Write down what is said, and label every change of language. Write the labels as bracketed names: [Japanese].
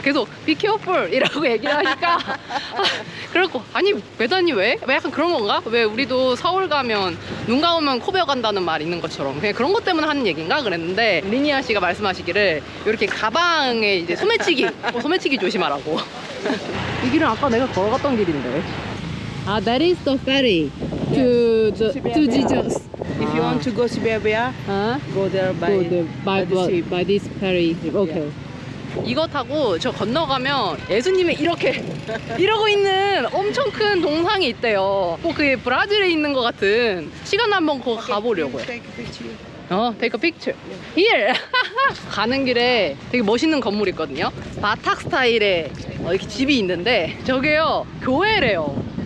[Korean] 계속 [English] be careful [Korean] 이라고 얘기를 하니까 그래갖고 아니 메단이 왜? 왜 약간 그런 건가? 왜 우리도 서울 가면 눈 감으면 코 베어 간다는 말 있는 것처럼 그냥 그런 것 때문에 하는 얘기인가 그랬는데 리니아 씨가 말씀하시기를 이렇게 가방에 이제 소매치기 조심하라고. 이 길은 아까 내가 걸어갔던 길인데. [English] 아, that is the ferry to Jesus. If you want to go to Berbea, go there by the ship. by this ferry. Okay. [Korean] 이거 타고 저 건너가면 예수님이 이렇게 이러고 있는 엄청 큰 동상이 있대요. 꼭 그게 브라질에 있는 것 같은. 시간 한번 거기 가보려고요. [English] Take a picture. Take a picture. Here. [Korean] 가는 길에 되게 멋있는 건물이 있거든요. 바탁 스타일의 이렇게 집이 있는데 저게요 교회래요.